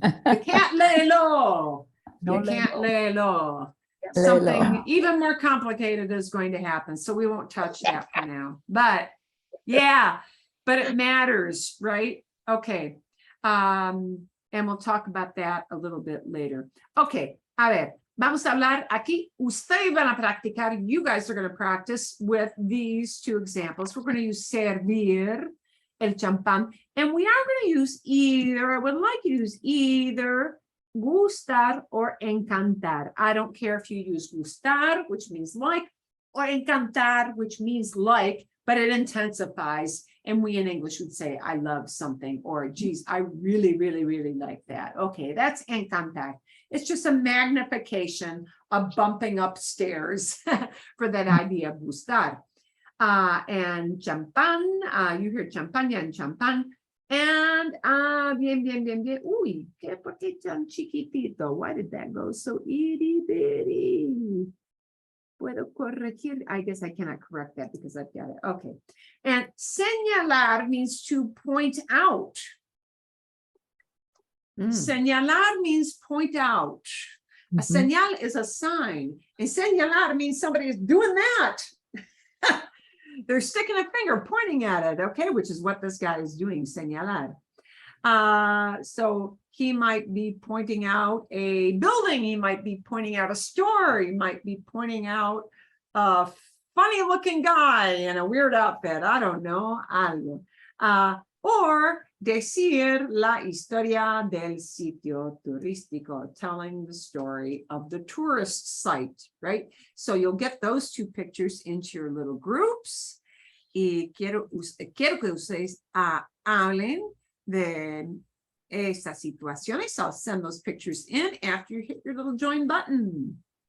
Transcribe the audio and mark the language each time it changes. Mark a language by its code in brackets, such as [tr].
[en] You can't lelo. You can't lelo. Something even more complicated is going to happen, so we won't touch that for now. But yeah, but it matters, right? Okay. And we'll talk about that a little bit later. [es] Okay, a ver, vamos a hablar aquí. [en] Ustedes van a practicar, you guys are going to practice with these two examples. We're going to use servir, el champán, and we are going to use either, I would like you to use either gustar or encantar. I don't care if you use gustar, which means like, or encantar, which means like, but it intensifies. And we in English would say, I love something, or geez, I really, really, really like that. Okay, that's encantar. It's just a magnification of bumping upstairs for that idea of gustar. And champán, you hear champaña and champán. [es] And bien, bien, bien, bien. Uy, ¿por qué tan chiquitito? [en] Why did that go so itty bitty? Puedo corregir. I guess I cannot correct that because I've got it. Okay. And señalar means to point out. Señalar means point out. A señal is a sign. And señalar means somebody is doing that. They're sticking a finger pointing at it, okay, which is what this guy is doing, señalar. So he might be pointing out a building, he might be pointing out a store, he might be pointing out a funny looking guy in a weird outfit, I don't know, algo. Or decir la historia del sitio turístico, telling the story of the tourist site, right? So you'll get those two pictures into your little groups. [es] Y quiero que ustedes hablen de estas situaciones. [en] I'll send those pictures in after you hit your little join button.